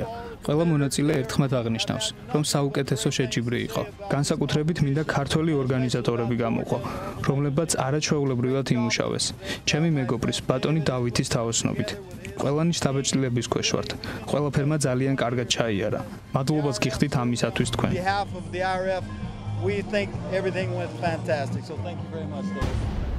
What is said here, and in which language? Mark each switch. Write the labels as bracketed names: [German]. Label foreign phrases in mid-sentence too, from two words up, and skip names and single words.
[Georgian] ყველა მონაწილე ერთხმად აღნიშნავს, რომ საუკეთესო შეჯიბრი იყო. განსაკუთრებით მინდა ქართველი ორგანიზატორები გამოყო, რომლებაც არაჩვეულებრივად იმუშავეს. ჩემი მეგობრის ბატონი დავითის თაოსნობით. ყველანი შთაბეჭდილების ქვეშ ვართ. ყველაფერმა ძალიან კარგად ჩაიარა. მადლობას გიხდით ამისათვის თქვენ. [English] We think everything went fantastic, so thank you very much, Dave.